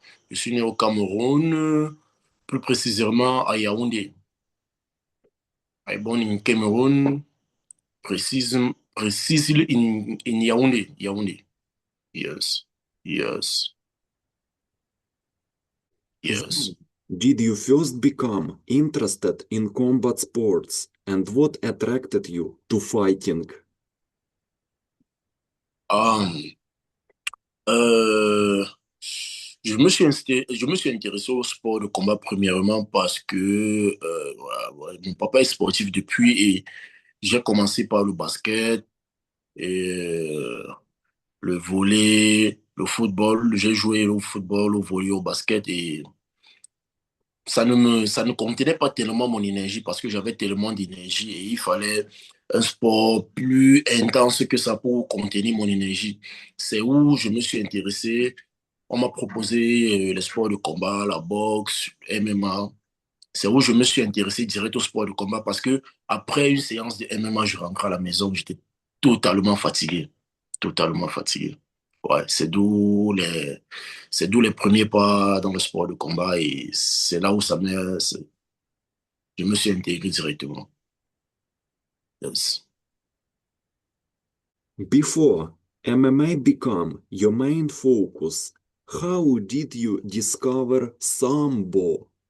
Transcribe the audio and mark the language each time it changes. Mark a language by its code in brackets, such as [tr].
[fr] Je suis né au Cameroun, plus précisément à Yaoundé. [en] I born in Cameroon, precisely in Yaoundé. Yaoundé. Yes. Yes. Yes. When did you first become interested in combat sports and what attracted you to fighting? [fr] Um, euh, je me suis intéressé au sport de combat premièrement parce que voilà, voilà, mon papa est sportif depuis et j'ai commencé par le basket et le volley, le football. J'ai joué au football, au volley, au basket et ça ne contenait pas tellement mon énergie parce que j'avais tellement d'énergie et il fallait un sport plus intense que ça pour contenir mon énergie. C'est où je me suis intéressé. On m'a proposé les sports de combat, la boxe, MMA. C'est où je me suis intéressé direct au sport de combat parce que après une séance de MMA, je rentrais à la maison, j'étais totalement fatigué. Totalement fatigué. Ouais, c'est d'où les premiers pas dans le sport de combat et c'est là où je me suis intégré directement. [en] Yes. Before MMA became your main focus, how did you discover Sambo?